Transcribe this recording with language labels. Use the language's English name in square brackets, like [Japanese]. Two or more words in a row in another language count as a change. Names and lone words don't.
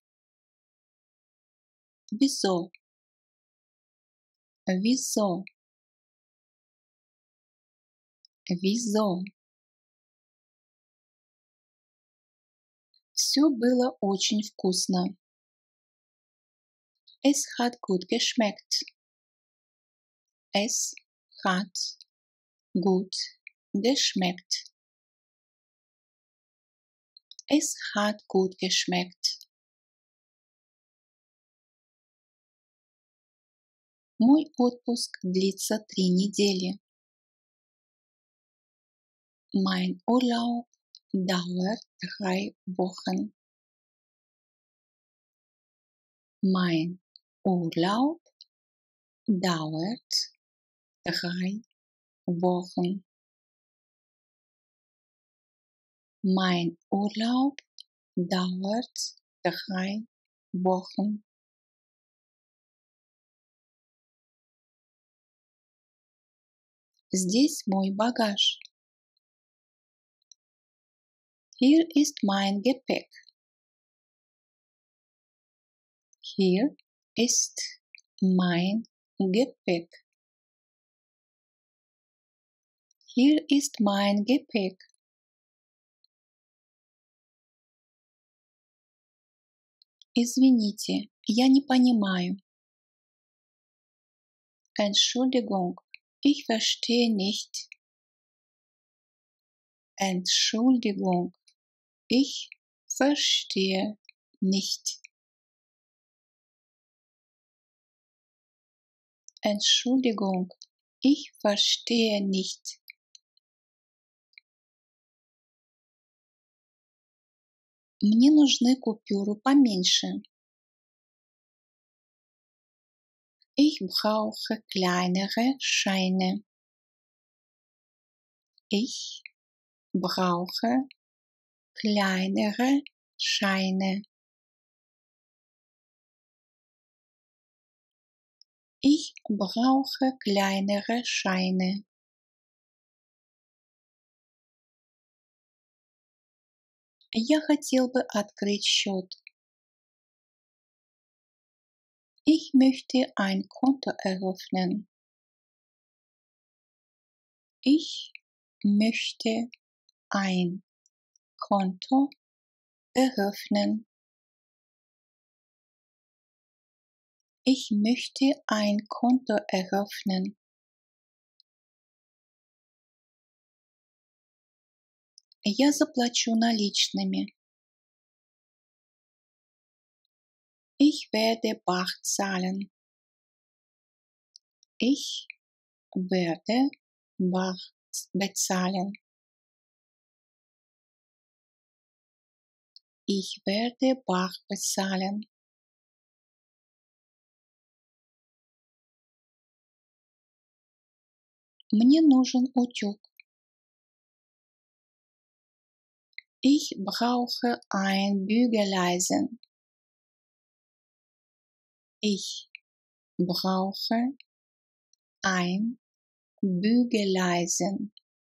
[German] Wieso? Wieso? Wieso? [Russian] Все было очень вкусно. [German] Es hat gut geschmeckt. Es hat gut geschmeckt. Es hat gut geschmeckt. [Russian] Мой отпуск длится 3 недели. [German] Mein Urlaub dauert 3 Wochen. Mein Urlaub dauert 3 Wochen. Mein Urlaub dauert 3 Wochen. [Russian] Здесь мой багаж. [German] Hier ist mein Gepäck. Hier ist mein Gepäck. Hier ist mein Gepäck. [Russian] Извините, я не понимаю. [German] Entschuldigung, ich verstehe nicht. Entschuldigung, ich verstehe nicht. Entschuldigung, ich verstehe nicht. [Russian] Мне нужны купюры поменьше. [German] Ich brauche kleinere Scheine. Ich brauche kleinere Scheine. Ich brauche kleinere Scheine. [Russian] Я хотел бы открыть счет. [German] Ich möchte ein Konto eröffnen. Ich möchte ein Konto eröffnen. Ich möchte ein Konto eröffnen. [Russian] Я заплачу наличными. [German] Ich werde bar zahlen. Ich werde bar bezahlen. Ich werde bar bezahlen. [Russian] Мне нужен утюг. [German] Ich brauche ein Bügeleisen. Ich brauche ein Bügeleisen.